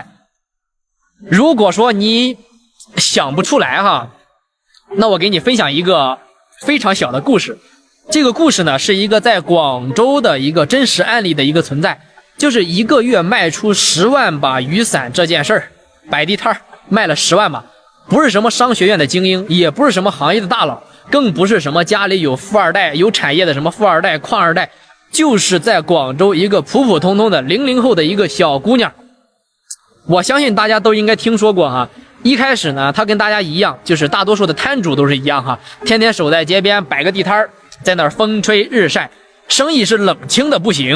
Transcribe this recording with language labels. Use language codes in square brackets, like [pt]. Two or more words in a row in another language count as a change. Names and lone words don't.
[zh] 如果說你想不出來哈，那我給你分享一個非常小的故事。這個故事呢是一個在廣州的一個真實案例的一個存在，就是一個月賣出10萬把雨傘這件事兒，擺地攤賣了10萬把，不是什麼商學院的精英，也不是什麼行業的大佬，更不是什麼家裡有富二代、有產業的什麼富二代、礦二代，就是在廣州一個普普通通的00後的一個小姑娘。我相信大家都應該聽說過哈。一開始呢，她跟大家一樣，就是大多數的攤主都是一樣哈，天天守在街邊擺個地攤，在那兒風吹日曬，生意是冷清的不行。